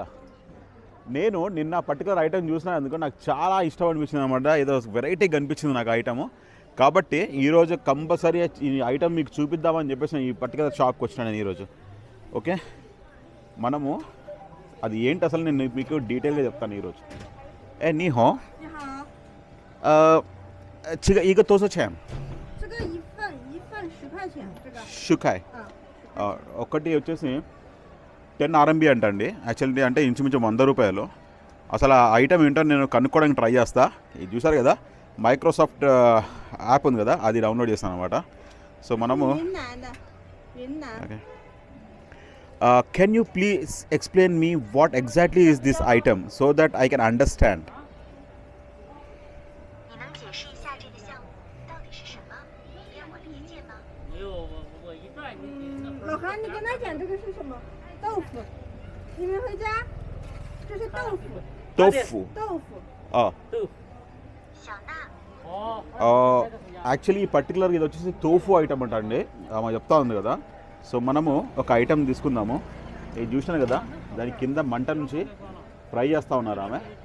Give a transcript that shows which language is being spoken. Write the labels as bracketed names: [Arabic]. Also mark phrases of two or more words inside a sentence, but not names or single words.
[Telugu] నేను నిన్న పర్టికులర్ ఐటమ్ చూసినా ఎందుకంటే నాకు చాలా ఇష్టం అనిపించింది అనమాట. ఏదో వెరైటీగా అనిపించింది నాకు ఐటము. కాబట్టి ఈరోజు కంపల్సరీ ఈ ఐటమ్ మీకు చూపిద్దామని చెప్పేసి ఈ పర్టికులర్ షాప్కి వచ్చినాను నేను ఈరోజు. ఓకే, మనము అది ఏంటి అసలు నేను మీకు డీటెయిల్గా చెప్తాను ఈరోజు. [Chinese] 诶你好一个多少钱？这个一份10块钱，这个 10 块。 [Telugu] ఒకటి వచ్చేసి 10 RMB అంటండి. యాక్చువల్లీ అంటే ఇంచుమించు 100 రూపాయలు. అసలు ఆ ఐటమ్ ఏంటో నేను కనుక్కోవడానికి ట్రై చేస్తా. ఇది చూసారు కదా, మైక్రోసాఫ్ట్ యాప్ ఉంది కదా, అది డౌన్లోడ్ చేస్తాను అనమాట. [English] సో మనము ఓకే, can you please explain me what exactly is this item so that I can understand. [Chinese] 老韩，你跟他讲这个是什么？豆腐。你们回家，这是豆腐。 [Telugu] యాక్చువల్లీ ఈ పర్టికులర్ ఇది వచ్చేసి తోఫు ఐటమ్ అంట అండి, ఆమె చెప్తా ఉంది కదా. సో మనము ఒక ఐటమ్ తీసుకుందాము. ఇది చూసినాను కదా, దాని కింద మంట నుంచి ఫ్రై చేస్తూ ఉన్నారు ఆమె.